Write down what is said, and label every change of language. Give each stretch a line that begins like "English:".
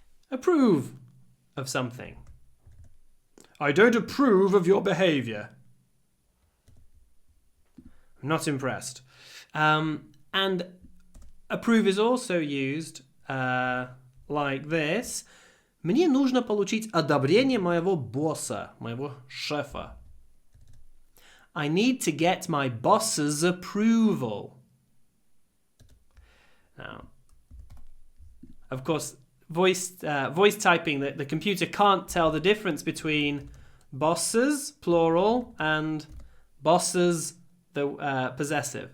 English: Approve of something. I don't approve of your behavior. I'm not impressed. And approve is also used like this.
Russian: Мне нужно получить одобрение моего босса, моего шефа.
English: I need to get my boss's approval. Now, of course, voice typing, the computer can't tell the difference between bosses, plural, and bosses, the possessive.